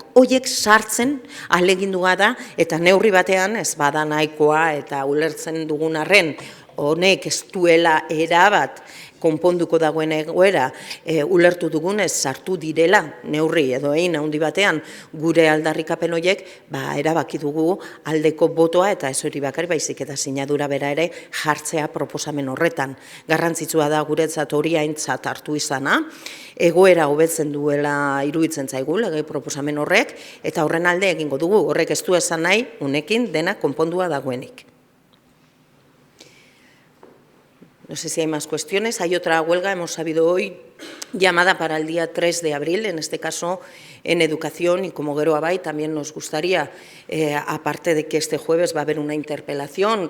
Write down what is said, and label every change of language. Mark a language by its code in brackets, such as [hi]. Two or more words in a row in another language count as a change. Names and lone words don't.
[eu] Hoiek sartzen ahalegindua da eta neurri batean ez bada nahikoa eta ulertzen dugun arren honek ez duela erabat konponduko dagoen egoera ulertu dugunez sartu direla neurri edo egin handi batean gure aldarrikapen horiek, erabaki dugu aldeko botoa eta ez hori bakar baizik eta sinadura bera ere jartzea proposamen horretan. Garrantzitsua da guretzat hori aintzat hartu izana, egoera hobetzen duela iruditzen zaigu lege proposamen horrek eta horren alde egingo dugu, horrek ez du esan nahi unekin dena konpondua dagoenik. [es] No sé si hay más cuestiones. Hay otra huelga, hemos sabido hoy, llamada para el día 3 de abril, en este caso en educación, y como Gero Abay también nos gustaría, aparte de que este jueves va a haber una interpelación